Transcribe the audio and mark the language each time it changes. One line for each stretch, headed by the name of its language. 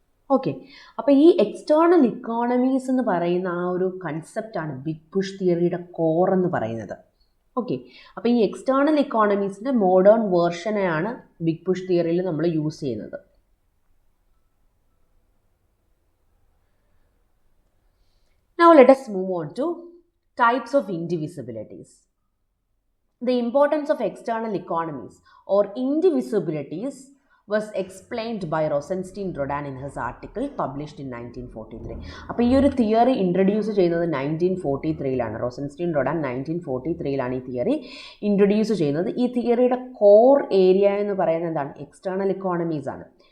Malayalam: Okay, അപ്പോൾ ഈ external economies എന്ന് പറയുന്ന ആ ഒരു കൺസെപ്റ്റാണ് ബിഗ് പുഷ് തിയറിയുടെ കോർ എന്ന് പറയുന്നത്. ഓക്കെ, അപ്പോൾ ഈ എക്സ്റ്റേണൽ ഇക്കോണമീസിൻ്റെ മോഡേൺ വേർഷനെയാണ് ബിഗ് പുഷ് തിയറിയിൽ നമ്മൾ യൂസ് ചെയ്യുന്നത്.
English: Now let us move on to types of indivisibilities. The importance of external economies or indivisibilities was explained by Rosenstein Rodan in his article published in 1943.
Malayalam: അപ്പോൾ ഈ ഒരു theory introduce ചെയ്യുന്നത് 1943ലാണ്. റോസൻസ്റ്റീൻ റൊഡാൻ 1943ലാണ് ഈ theory introduce ചെയ്യുന്നത്. ഈ തിയറിയുടെ core area എന്ന് പറയുന്നത് എന്താണ്? എക്സ്റ്റേണൽ ഇക്കോണമീസ് ആണ്.